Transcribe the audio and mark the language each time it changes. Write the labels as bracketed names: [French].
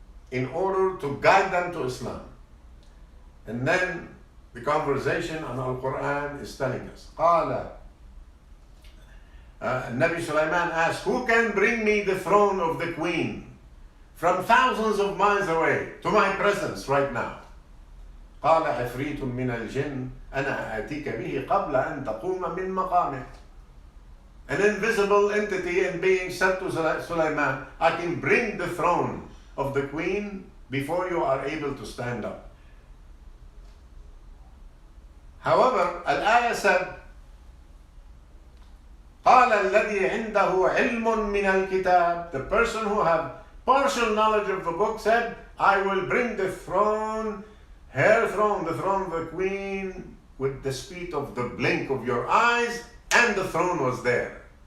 [English] In order to guide them to Islam. And then the conversation on Al-Quran is telling us, قال Nabi Sulaiman asked, who can bring me the throne of the queen from thousands of miles away to my presence right now? [Arabic] قال عفريت من الجن أنا آتيك به قبل أن تقوم من مقامك. [English] An invisible entity and being said to Sulaiman, I can bring the throne of the queen before you are able to stand up. However, Al-Ayah said, [Arabic] قال الذي عنده علم من الكتاب, [English] the person who had partial knowledge of the book said, I will bring the throne, her throne, the throne of the queen, with the speed of the blink of your eyes, and the throne was there.